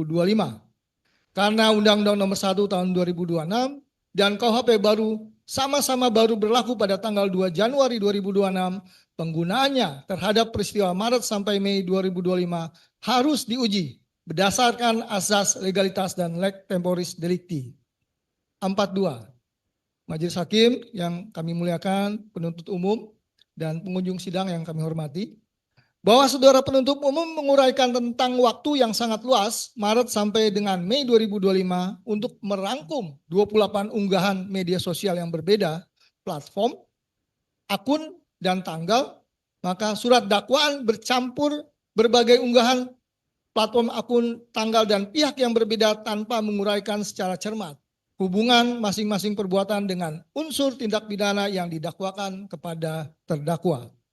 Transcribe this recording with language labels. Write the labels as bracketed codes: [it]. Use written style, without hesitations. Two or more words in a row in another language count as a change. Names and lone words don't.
[id] Karena Undang-Undang Nomor 1 Tahun 2026 dan KUHP baru sama-sama baru berlaku pada tanggal 2 Januari 2026, penggunaannya terhadap peristiwa Maret sampai Mei 2025 harus diuji berdasarkan asas legalitas dan [la] leg temporis delicti. [id] 42. Majelis Hakim yang kami muliakan, penuntut umum, dan pengunjung sidang yang kami hormati, bahwa saudara penuntut umum menguraikan tentang waktu yang sangat luas, Maret sampai dengan Mei 2025, untuk merangkum 28 unggahan media sosial yang berbeda, platform, akun, dan tanggal, maka surat dakwaan bercampur berbagai unggahan, platform, akun, tanggal, dan pihak yang berbeda tanpa menguraikan secara cermat hubungan masing-masing perbuatan dengan unsur tindak pidana yang didakwakan kepada terdakwa.